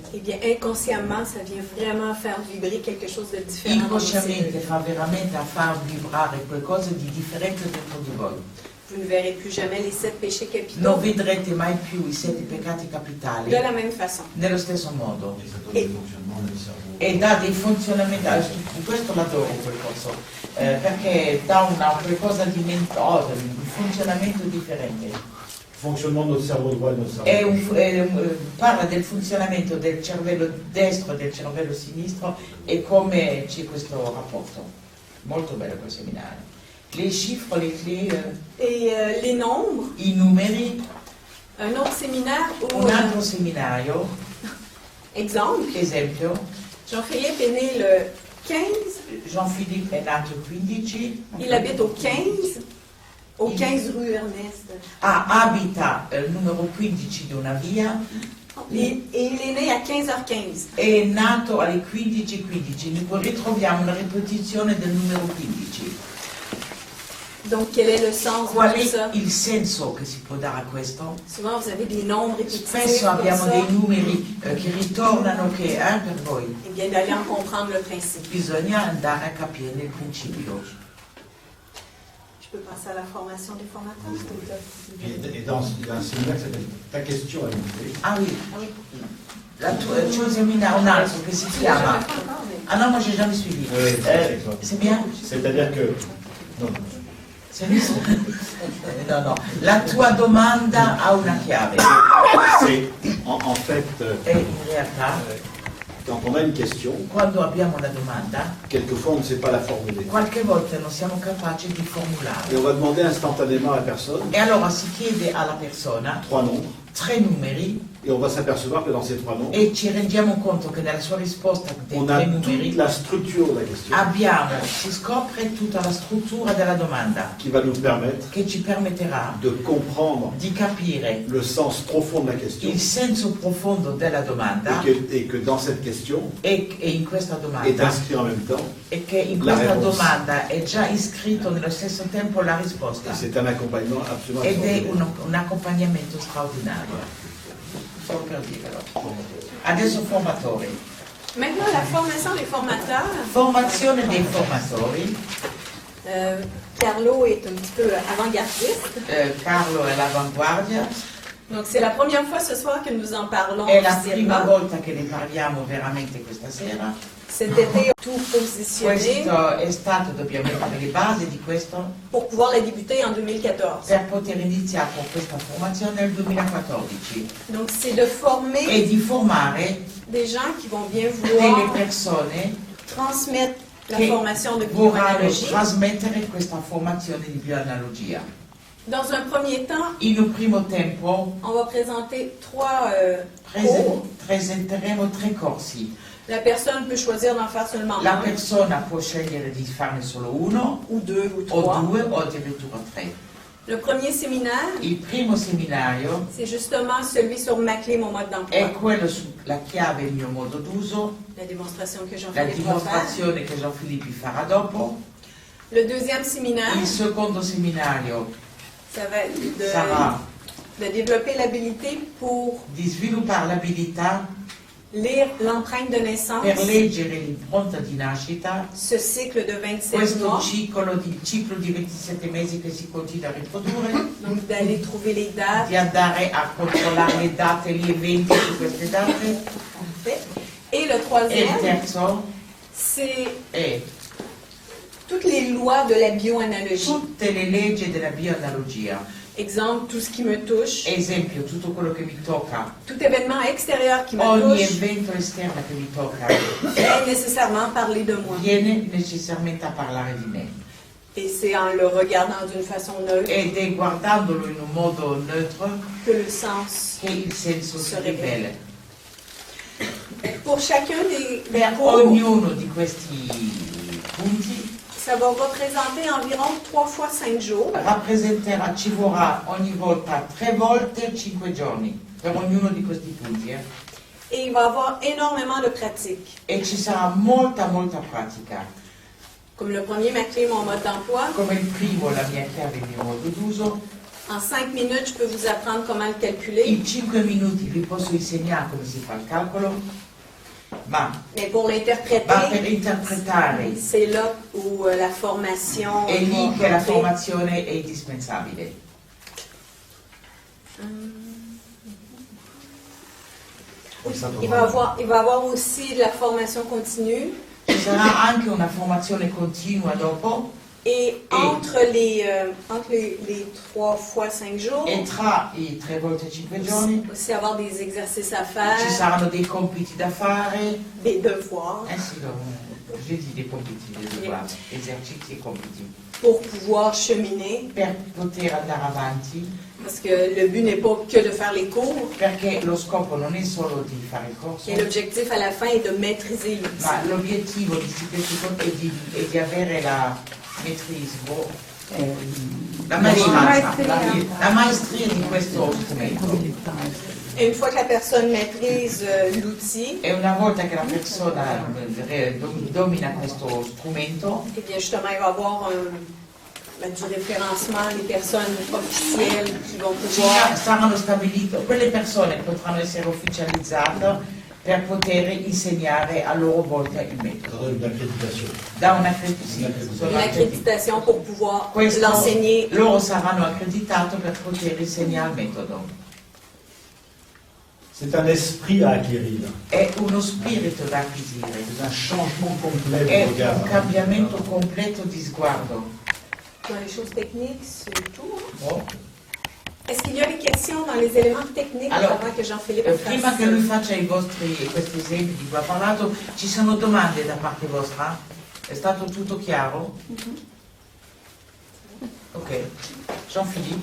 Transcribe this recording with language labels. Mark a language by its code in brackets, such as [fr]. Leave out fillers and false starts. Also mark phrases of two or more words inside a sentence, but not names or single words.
[fr] eh bien inconsciemment, ça vient vraiment faire vibrer quelque chose de différent. dans nos [it] inconsciamente [fr] cellules. [it] fa veramente a far vibrare qualcosa di differente dentro di voi. [fr] Vous ne verrez plus jamais les 7 péchés capitaux [it] Non vedrete mai più i 7 peccati [fr] de [it] capitali [fr] la même façon. [it] nello stesso modo. [fr] Et ça donne des fonctionnements del cerveau. [it] E dà dei funzionamenti, questo l'adoro quel corso, perché dà qualcosa di mentoso, un funzionamento differente. [fr] Fonctionnement de notre cerveau droit et de notre cerveau. [it] Parla del funzionamento del cervello destro e del cervello sinistro e come c'è questo rapporto. Molto bello quel seminario. [fr] Les chiffres, les clés, Et les nombres, [it] i numeri, [fr] un autre séminaire où, [it] un altro seminario, [fr] exemple, [it] esempio, [fr] Jean-Philippe est né le 15, [it] Jean-Philippe è nato il 15, [fr] il habite au 15 rue Ernest. [it] abita il numero 15 di una via, [fr] Et il est né à 15h15. [it] è nato alle 15:15, ritroviamo una ripetizione del numero 15. [fr] Donc, quel est le sens [it] Qual [fr] de tout ça? [it] è il senso che si può dare a questo? [fr] Souvent, vous avez des nombres répétitifs [it] Spesso [fr] comme [it] abbiamo [fr] ça. [it] dei numeri che ritornano, che per voi [fr] Eh bien, d'aller en comprendre le principe. [it] bisogna andare a capire il principio. [fr] Je peux passer à la formation des formateurs? Et dans il y a un séminaire qui s'appelle Ta question à l'unité. Ah oui, Ah oui. [it] c'è un seminario, un altro che si [fr] Je l'ai [it] chiama... [fr] jamais fait encore, mais- Ah non, moi j'ai jamais suivi. C'est bien? C'est-à-dire que. Non. C'est visto? No. [it] La tua domanda ha una chiave. [fr] C'est en fait, [it] E in realtà, [fr] quand on a une question, [it] quando abbiamo una domanda, [fr] quelquefois on ne sait pas la formuler. [it] qualche volta non siamo capaci di [fr] Et [it] formulare. [fr] on va demander instantanément à la personne [it] E allora si chiede alla persona [fr] 3 nombres [it] tre numeri [fr] et on va s'apercevoir que dans ces 3 noms, [it] e ci rendiamo conto che nella sua risposta dei [fr] on a [it] tre [fr] toute [it] numeri [fr] la structure de la question [it] si scopre tutta la struttura della domanda [fr] qui va nous permettre [it] che ci permetterà [fr] de comprendre [it] di capire [fr] le sens profond de la question [it] il senso profondo della domanda [fr] et que dans cette question [it] e in questa [fr] est [it] domanda [fr] inscrit en même temps. [it] e che in [fr] la [it] questa [fr] réponse. [it] domanda è già iscritto nello stesso tempo la [fr] Et [it] risposta [fr] c'est un accompagnement absolument [it] ed è [fr] extraordinaire. [it] un accompagnamento straordinario. Solo per dirlo. Adesso formatori. [fr] Maintenant, la formation des formateurs. [it] Formazione dei formatori. [fr] Carlo est un petit peu avant-gardiste. [it] Carlo è all'avanguardia. [fr] Donc, c'est la première fois ce soir que nous en parlons [it] È la prima [fr] officiellement. [it] volta che ne parliamo veramente questa sera. [fr] Cet été, tout positionné [it] Questo è stato, dobbiamo mettere le basi di questo [fr] pour pouvoir la débuter en 2014. [it] per poter iniziare con questa formazione nel 2014 [fr] Donc, c'est de former [it] e di formare [fr] des gens qui vont bien [it] delle [fr] vouloir [it] persone [fr] transmettre la [it] che [fr] formation de [it] vorranno [fr] bioanalogie. [it] trasmettere questa formazione di bioanalogia. [fr] Dans un premier temps, [it] In un primo tempo [fr] on va présenter 3 cours. [it] presenteremo 3 corsi. [fr] La personne peut choisir d'en faire seulement [it] La [fr] un, [it] persona può scegliere di farne solo uno [fr] ou 2 ou [it] o [fr] 3. [it] 2 o addirittura 3. [fr] Le premier séminaire, [it] Il primo seminario [fr] c'est justement celui sur ma clé, mon mode [it] è [fr] d'emploi. [it] quello sulla chiave, il mio modo d'uso, [fr] La démonstration que [it] la [fr] Jean-Philippe va faire. [it] dimostrazione che Jean-Philippe farà dopo. [fr] Le deuxième séminaire, [it] Il secondo seminario [fr] ça va être [it] sarà [fr] de développer l'habilité pour [it] di sviluppare l'abilità [fr] lire l'empreinte de naissance, [it] per leggere l'impronta di nascita, [fr] ce cycle de 27 [it] questo [fr] mois, [it] ciclo di 27 mesi che si continua a riprodurre, [fr] donc d'aller trouver les dates. [it] di andare a controllare le date, gli eventi su queste date. [fr] Parfait. Et le [it] E il [fr] troisième, [it] terzo [fr] c'est [it] è [fr] toutes les lois de la bioanalogie. [it] tutte le leggi della bioanalogia. [fr] Exemple, tout ce qui me touche, [it] Esempio, tutto quello che mi tocca, [fr] tout événement extérieur qui me [it] ogni [fr] touche, [it] evento esterno che mi tocca [fr] vient nécessairement parler de moi. [it] viene necessariamente a parlare di me. [fr] Et c'est en le regardant d'une façon neutre [it] Ed è guardandolo in un modo neutro [fr] que le sens [it] che il senso si [fr] se rivela. [it] rivela. [fr] Pour chacun des [it] Per [fr] cours, [it] ognuno di questi punti [fr] ça va représenter environ 3 fois 5 jours. [it] rappresenterà, ci vorrà ogni volta 3 volte 5 giorni per ognuno di questi punti. [fr] Et il va y avoir énormément de pratiques. [it] E ci sarà molta pratica. [fr] Comme le premier, ma clé, mon mode d'emploi. [it] Come il primo, la mia chiave, il mio modo d'uso. [fr] En 5 minutes, je peux vous apprendre comment le calculer. [it] In 5 minuti vi posso insegnare come si fa il calcolo, ma [fr] Mais pour [it] per [fr] l'interpréter, [it] interpretare [fr] c'est là où la formation [it] è lì [fr] va [it] che la [fr] entrer. [it] formazione è indispensabile. [fr] Il va y avoir aussi de la formation continue. [it] Ci sarà anche una formazione continua dopo [fr] Et entre les 3 fois 5 jours, [it] e tra i 3 volte 5 giorni [fr] aussi avoir des exercices à [it] ci [fr] faire, [it] saranno dei compiti da fare. [fr] des devoirs, Sì, j'ai dit des compiti, des devoirs, [it] esercizi e compiti. [fr] pour pouvoir cheminer. [it] Per poter andare avanti, [fr] Parce que le but n'est pas que de faire les cours, [it] perché lo scopo non è solo di fare il corso, [fr] et l'objectif à la fin est de maîtriser l'outil. [it] ma l'obiettivo di questo corso è di avere la maîtrise, la maestria di questo strumento. [fr] Et une fois que la personne maîtrise l'outil, [it] E una volta che la persona domina questo strumento, [fr] eh bien justement, il va avoir du référencement, les personnes officielles qui vont pouvoir [it] saranno stabilite, quelle persone potranno essere ufficializzate per poter insegnare a loro volta il metodo. [fr] Ça donne une accréditation. [it] Da una [fr] une accréditation pour pouvoir [it] Questo [fr] l'enseigner. [it] loro saranno accreditati per poter insegnare il metodo. [fr] C'est un esprit à acquérir. [it] È uno spirito da acquisire, [fr] C'est un changement complet [it] è [fr] de regard. [it] un cambiamento completo di sguardo. [fr] Dans les choses techniques, c'est tout. Oh. Est-ce qu'il y a des questions dans les éléments techniques Alors, avant que Jean-Philippe [it] Prima [fr] fasse [it] che lui faccia questi esempi di cui ha parlato, ci sono domande da parte vostra? È stato tutto chiaro? Ok. Jean-Philippe.